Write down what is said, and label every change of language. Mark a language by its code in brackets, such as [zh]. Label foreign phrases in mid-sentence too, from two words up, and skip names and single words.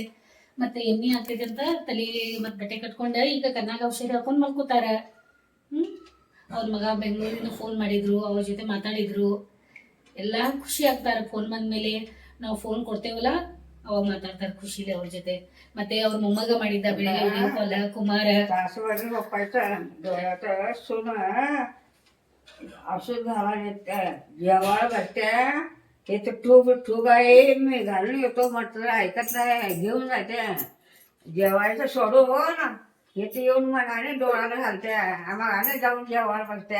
[kn] ಮತ್ತೆ ಎಣ್ಣೆ ಹಾಕ್ತೈತೆ ಅಂತ ತಲೆ ಮತ್ತೆ ಬಟ್ಟೆ ಕಟ್ಕೊಂಡ ಈಗ ಕಣ್ಣಾಗ ಔಷಧಿ ಹಾಕೊಂಡು ಮಲ್ಕೋತಾರ. ಅವ್ರ ಮಗ ಬೆಂಗಳೂರಿಂದ ಫೋನ್ ಮಾಡಿದ್ರು, ಅವ್ರ ಜೊತೆ ಮಾತಾಡಿದ್ರು, ಎಲ್ಲ ಖುಷಿ ಆಗ್ತಾರ. ಫೋನ್ ಬಂದ್ಮೇಲೆ ನಾವು ಫೋನ್ ಕೊಡ್ತೇವಲ್ಲ ಅವಾಗ ಮಾತಾಡ್ತಾರೆ ಖುಷಿಲಿ ಅವ್ರ ಜೊತೆ. ಮತ್ತೆ ಅವ್ರ ಮೊಮ್ಮಗ ಮಾಡಿದ್ದ ಬೆಳಿಗ್ಗೆ ಕುಮಾರ [mr] औषध घालायला येते, जेवायला बसते. इथं ठूग आहे, मी घालून येतो म्हटलं ऐकत नाही, घेऊन जाते. जेवायचं सोडून इथे येऊन मनाने डोळ्याला घालते, आम्हाला जाऊन जेवायला बसते.